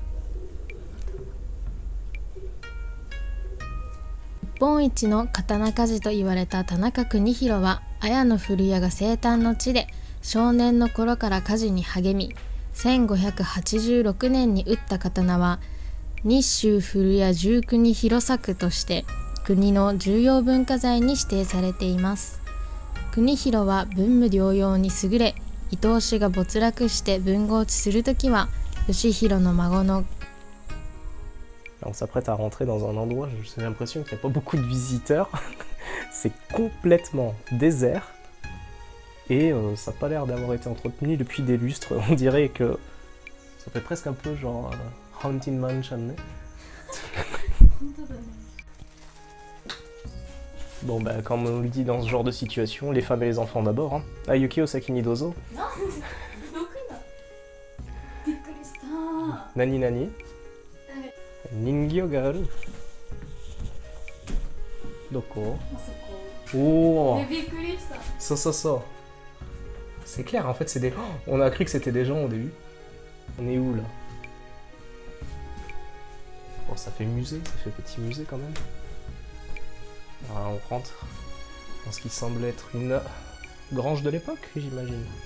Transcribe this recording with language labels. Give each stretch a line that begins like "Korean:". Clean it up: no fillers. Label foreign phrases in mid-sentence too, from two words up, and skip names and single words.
Japanese: 日本一の刀鍛冶と言われた田中邦弘は綾の古屋が生誕の地で、少年の頃から鍛冶に励み、1586年に打った刀は日州古屋十国弘作として国の重要文化財に指定されています。邦弘は文武両用に優れ、伊東氏が没落して文豪地するときは義弘の孫の
French: On s'apprête à rentrer dans un endroit, j'ai l'impression qu'il n'y a pas beaucoup de visiteurs. C'est complètement désert. Et ça n'a pas l'air d'avoir été entretenu depuis des lustres. On dirait que ça fait presque un peu genre Haunted Mansion. Bon bah comme on le dit dans ce genre de situation, les femmes et les enfants d'abord.
Japanese: Hein. Ayuki Osaki Dozo. Nani nani. 人形がある. どこ? Oh. So.
French: C'est clair, en fait, c'est des... On a cru que c'était des gens au début. On est où, là? Bon, ça fait musée, ça fait petit musée, quand même. Voilà, on rentre dans ce qui semble être une grange de l'époque, j'imagine.